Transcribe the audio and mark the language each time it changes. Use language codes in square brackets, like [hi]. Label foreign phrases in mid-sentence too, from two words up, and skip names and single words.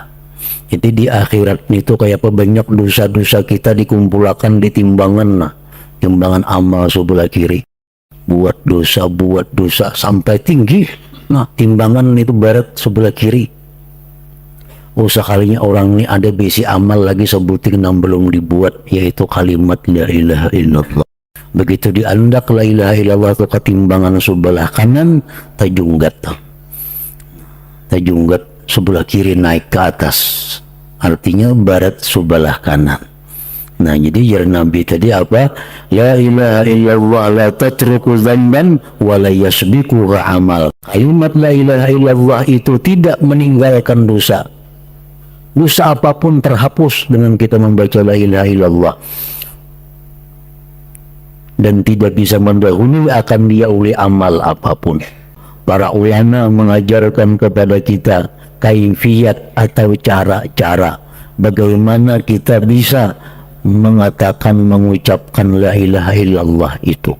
[id] Jadi di akhirat itu kayak apa, banyak dosa-dosa kita dikumpulkan di timbangan, timbangan amal sebelah kiri. Buat dosa sampai tinggi. Nah, timbangan itu barat sebelah kiri. Oh, sekalinya orang ini ada besi amal lagi sebutin yang belum dibuat, yaitu kalimat [ar] la ilaha illallah. [id] Begitu diandak [ar] la ilaha illallah [id] ke timbangan sebelah kanan, tajunggat sebelah kiri naik ke atas, artinya barat sebelah kanan. Nah, jadi jar Nabi tadi apa? [ar] La ilaha illallah la tatruku dzamban wa la yasbiqu amal. [id] Kalimat [ar] la ilaha illallah [id] itu tidak meninggalkan dosa. Dosa apapun terhapus dengan kita membaca [ar] la ilaha illallah, [id] dan tidak bisa mendahului akan dia oleh amal apapun. Para ulama mengajarkan kepada kita kaifiyat atau cara-cara bagaimana kita bisa mengatakan, mengucapkan [ar] la ilaha illallah [id] itu.